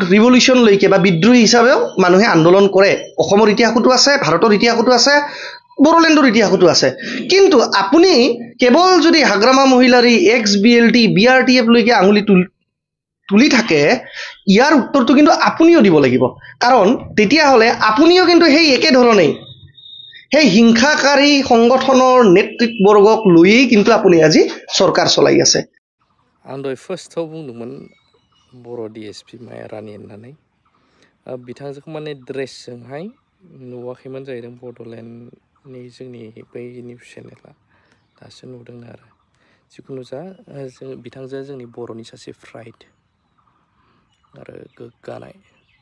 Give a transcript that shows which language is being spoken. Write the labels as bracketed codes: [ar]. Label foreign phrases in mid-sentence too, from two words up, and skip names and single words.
[as] ৰিভলিউচন লৈকে বা বিদ্ৰোহী হিচাপেও মানুহে আন্দোলন কৰে অসমৰ ইতিহাসতো আছে ভাৰতৰ ইতিহাসতো আছে বড়োলেণ্ডৰ ইতিহাসতো আছে কিন্তু আপুনি কেৱল যদি হাগ্ৰামা মহিলাৰী XBLT BRTF লৈকে আঙুলি তুলি থাকে ইয়াৰ উত্তৰটো কিন্তু আপুনিও দিব লাগিব কাৰণ তেতিয়াহ'লে আপুনিও কিন্তু সেই একে ধৰণেই সেই হিংসাকাৰী সংগঠনৰ নেতৃত্ববৰ্গক লৈয়ে কিন্তু আপুনি আজি চৰকাৰ চলাই আছে [brx] आं दहाय फार्स्टआव बुंदोंमोन बर' DSP माया रानि होननानै बिथांजोखौ माने ड्रेसजोंहाय नुवाखैमोन जाहैदों बड'लेण्डनि जोंनि बै [en] news channel [brx] दासो नुदों आरो जिखुनु जा जों बिथांजोआ जोंनि बर'नि सासे प्राइड आरो गोग्गानाय